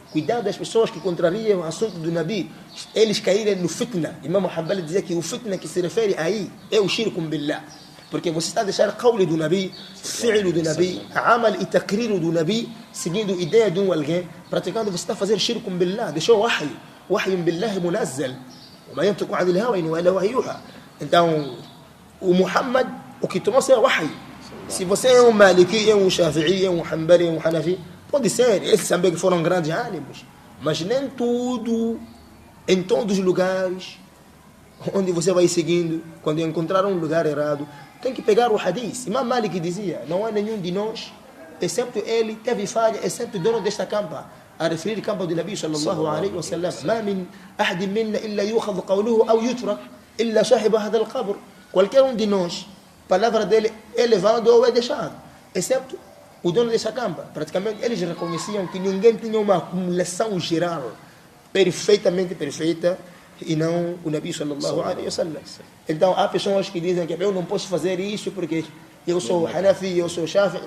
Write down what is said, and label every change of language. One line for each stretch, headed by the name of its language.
Portuguese: Cuidado das pessoas que contrariam o assunto do Nabi, eles caírem no fitna. Imam Hanbali dizia que o fitna que se refere aí é o shirkum billah. Porque você está a deixar qawli do Nabi, fi'lu do Nabi, amal e takriru do Nabi, seguindo a ideia de alguém, praticando, você está a fazer shirkum billah, deixou wahyi.
Arabic: وحي بالله منزل وما ينطق عن الهوى إن إلا وحي يوحى.
Portuguese: Então o Muhammad, o que trouxe é wahyi. Se você é um Maliki, é um Shafi'i, é um Hanbali, é um Hanafi, pode ser, esses também que foram grandes ânimos, mas nem tudo, em todos os lugares onde você vai seguindo, quando encontrar um lugar errado, tem que pegar o hadith. Imam Malik dizia, não há nenhum de nós, excepto ele, teve falha, excepto o dono desta campa, a referir campo do Nabi sallallahu alaihi wa sallam.
Arabic: ما من أحد منا إلا يؤخذ قوله أو يترك إلا صاحب هذا القبر.
Portuguese: Qualquer um de nós, a palavra dele é levado ou é deixado, excepto o dono dessa campa. Praticamente eles reconheciam que ninguém tinha uma acumulação geral perfeitamente perfeita e não o Nabi sallallahu alaihi wa sallam. Então há pessoas que dizem que eu não posso fazer isso porque eu sou Hanafi, eu sou Shafi'i.